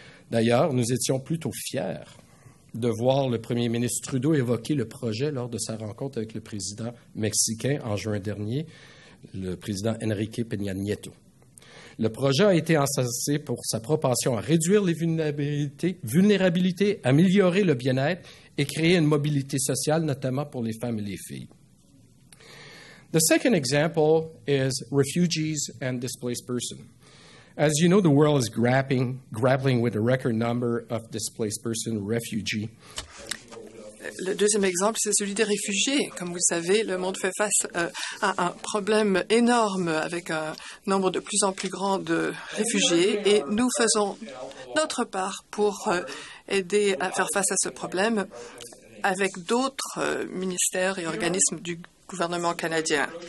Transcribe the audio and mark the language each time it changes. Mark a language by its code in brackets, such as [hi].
[fr] D'ailleurs, nous étions plutôt fiers de voir le premier ministre Trudeau évoquer le projet lors de sa rencontre avec le président mexicain en juin dernier, le président Enrique Peña Nieto. Le projet a été encensé pour sa propension à réduire les vulnérabilités, améliorer le bien-être et créer une mobilité sociale, notamment pour les femmes et les filles. [en] The second example is refugees and displaced persons. As you know, the world is grappling with a record number of displaced persons, refugees. [fr] Le deuxième exemple, c'est celui des réfugiés. Comme vous le savez, le monde fait face à un problème énorme avec un nombre de plus en plus grand de réfugiés et nous faisons notre part pour aider à faire face à ce problème avec d'autres ministères et organismes du gouvernement canadien.